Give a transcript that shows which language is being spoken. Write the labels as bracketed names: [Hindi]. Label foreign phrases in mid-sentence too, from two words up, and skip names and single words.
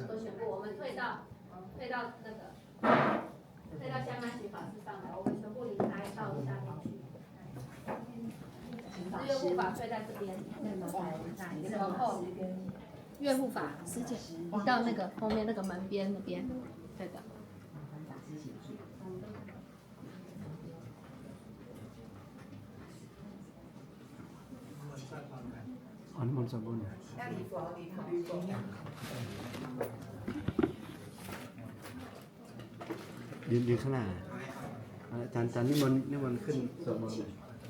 [Chinese] 都全部，我们退到那个退到香安行法师上来，我们全部离开到下面去。月护法退在这边，往后。月护法师姐，你到那个后面那个门边那边，对的。 [Thai] อ๋อน้ำมันต์สมบูรณ์ยืนข้างหน้าอาจารย์นิมนต์ขึ้นสวดมนต์เลย